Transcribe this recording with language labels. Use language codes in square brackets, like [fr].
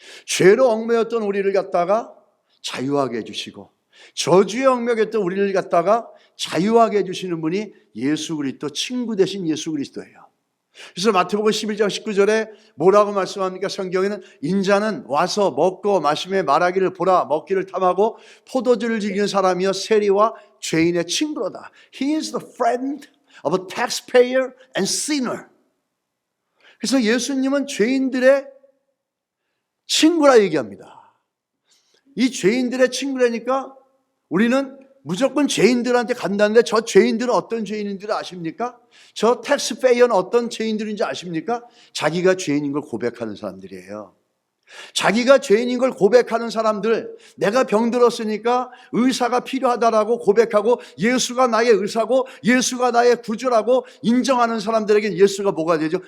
[ko] 죄로 얽매였던 우리를 갖다가 자유하게 해주시고, 저주에 얽매였던 우리를 갖다가 자유하게 해주시는 분이 예수 그리스도, 친구 되신 예수 그리스도예요. 그래서 마태복음 11장 19절에 뭐라고 말씀합니까? 성경에는 인자는 와서 먹고 마시며 말하기를 보라, 먹기를 탐하고 포도주를 즐기는 사람이여 세리와 죄인의 친구로다. [en] He is the friend of a taxpayer and sinner. [ko] 그래서 예수님은 죄인들의 친구라 얘기합니다. 이 죄인들의 친구라니까 우리는 무조건 죄인들한테 간다는데 저 죄인들은 어떤 죄인인지 아십니까? 저 텍스페이어는 어떤 죄인들인지 아십니까? 자기가 죄인인 걸 고백하는 사람들이에요. 자기가 죄인인 걸 고백하는 사람들, 내가 병들었으니까 의사가 필요하다라고 고백하고 예수가 나의 의사고 예수가 나의 구주라고 인정하는 사람들에겐 예수가 뭐가 되죠?